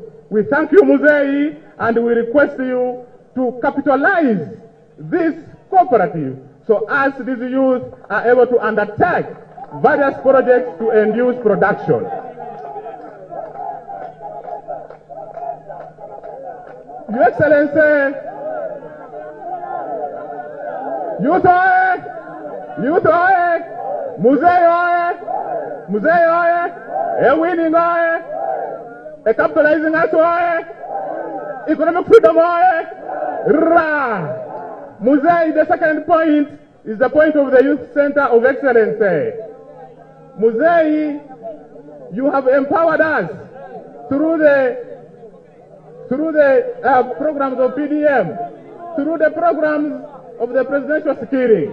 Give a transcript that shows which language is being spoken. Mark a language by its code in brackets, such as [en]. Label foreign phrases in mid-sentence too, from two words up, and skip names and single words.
[en] We thank you, Museveni, and we request you to capitalize this cooperative so as these youth are able to undertake various projects to induce production. Your Excellency, youth oye, youth oye, Museveni oye, Museveni oye, a winning oye, a capitalizing us oye, economic freedom oye, ra. Museveni, the second point is the point of the Youth Center of Excellency. Museveni, you have empowered us through the programs of PDM, through the programs of the presidential security.